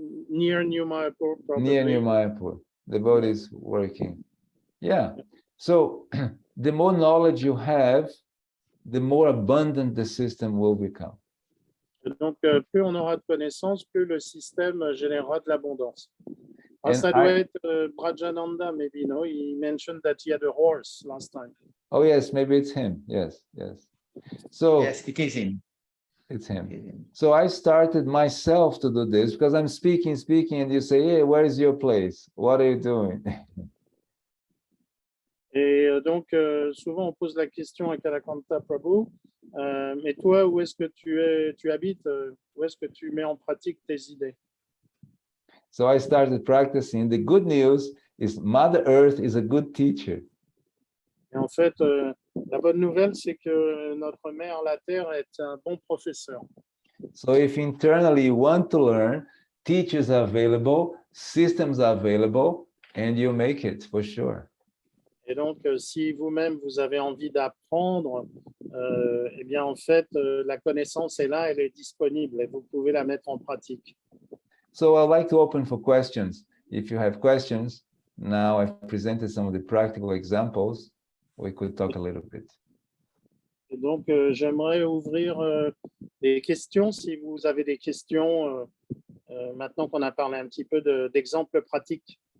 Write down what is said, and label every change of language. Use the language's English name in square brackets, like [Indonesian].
[English] Near New Mayapur, probably. Near New Mayapur. The boat is working. Yeah. So the more knowledge you have, the more abundant the system will become. [French] Donc, plus on aura de connaissances, plus le système générera de l'abondance. Ah, [English] And [French] ça doit être Brajananda, [English] maybe, no? He mentioned that he had a horse last time. Oh, yes, maybe it's him. Yes, yes. So Yes, it is him. it's him. It is him. So I started myself to do this because I'm speaking, and you say, hey, where is your place? What are you doing? [French] Et donc, souvent, on pose la question à Kalakantha Prabhu, mais toi, où est-ce que tu habites? Où est-ce que tu mets en pratique tes idées? [English] So I started practicing. The good news is Mother Earth is a good teacher. [French] Et en fait, la bonne nouvelle, c'est que notre mère, la Terre, est un bon professeur. [English] So if internally you want to learn, teachers are available, systems are available, and you make it for sure. [French] Et donc, si vous-même, vous avez envie d'apprendre, eh bien, en fait, la connaissance est là, elle est disponible et vous pouvez la mettre en pratique. [English] So I'd like to open for questions. If you have questions, now I've presented some of the practical examples. We could talk a little bit. [French] Et donc, j'aimerais ouvrir des questions. Si vous avez des questions, maintenant qu'on a parlé un petit peu d'exemples pratiques.